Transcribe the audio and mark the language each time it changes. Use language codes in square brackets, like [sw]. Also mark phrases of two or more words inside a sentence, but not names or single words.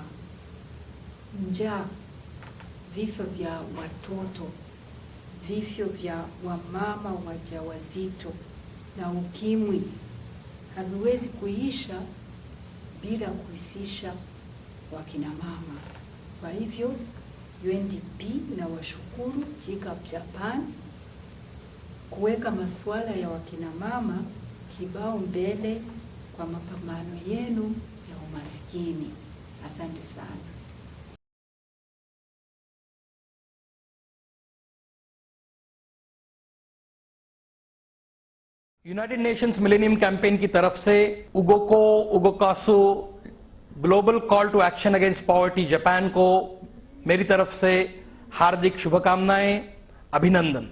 [sw] Njaa, vifo vya watoto, vifo vya wamama wajawazito na ukimwi haviwezi kuisha bila kuhusisha wakina mama. Kwa hivyo UNDP inawashukuru GCAP Japan kuweka masuala ya wakina mama kibao mbele kwa mapambano yenu ya umaskini. Asante sana. [hi] यूनाइटेड नेशंस मिलेनियम कैंपेन की तरफ से उगोको उगोकासु ग्लोबल कॉल टू एक्शन अगेंस्ट पॉवर्टी जापान को मेरी तरफ से हार्दिक शुभकामनाएं, अभिनंदन।